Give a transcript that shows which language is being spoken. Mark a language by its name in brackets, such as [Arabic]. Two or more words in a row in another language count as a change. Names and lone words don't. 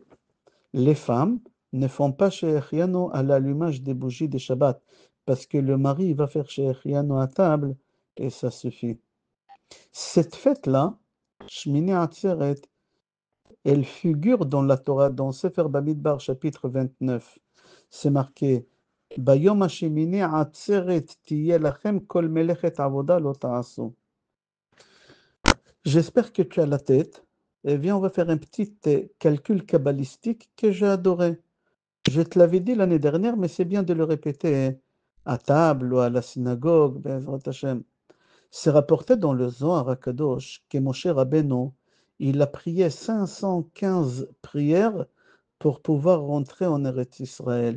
[French] Les femmes ne font pas Shechianu à l'allumage des bougies de Shabbat, parce que le mari va faire Shechianu à table, et ça suffit. Cette fête-là, Shmini Atzeret, elle figure dans la Torah, dans Sefer Bamidbar, chapitre 29. C'est marqué [Hebrew] ביום השמיני עצרת תהיה לכם כל מלאכת עבודה לא תעשו. [French] J'espère que tu as la tête. Et viens, on va faire un petit calcul kabbalistique que j'ai adoré. Je te l'avais dit l'année dernière, mais c'est bien de le répéter à table ou à la synagogue. [Hebrew] בעזרת השם. [French] C'est rapporté dans le Zohar HaKadosh que Moshe Rabbeinu, il a prié 515 prières pour pouvoir rentrer en Eretz Israël.